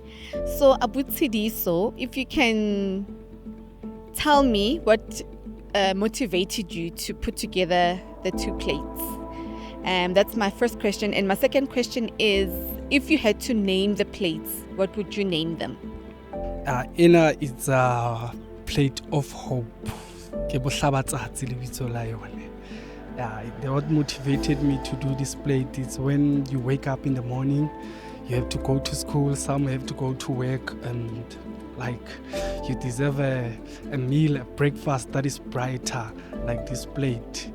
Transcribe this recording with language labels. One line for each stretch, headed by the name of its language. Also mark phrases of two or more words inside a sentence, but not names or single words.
English: So, Abutsidiso, if you can tell me what motivated you to put together the two plates. That's my first question. And my second question is, if you had to name the plates, what would you name them? Ina it's a plate of hope.
Tswana: Ke bohlabatsatsi lebitso la yone.
English: What motivated me to do this plate is when you wake up in the morning, you have to go to school, some have to go to work, and like you deserve a meal, a breakfast that is brighter like this plate.